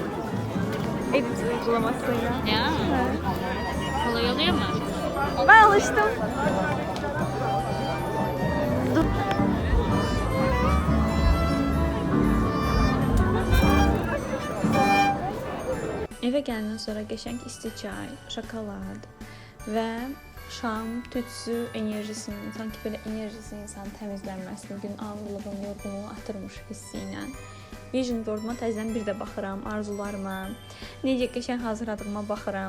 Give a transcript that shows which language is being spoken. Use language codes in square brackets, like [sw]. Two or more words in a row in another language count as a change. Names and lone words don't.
[tr] Edit uygulamasıyla. Ya. Kolay oluyor mu? Ben alıştım. [az] Eve gələndən sonra qəşəng isti çay, şokolad və şam tütsü enerjisinin, sanki belə enerjisi insanın təmizlənməsini, gün ağırlığın, yorğunluğu atırmış hissi ilə [en] Vision boarduma [az] təzədən bir də baxıram, arzularıma, necə qəşəng hazırladığıma baxıram.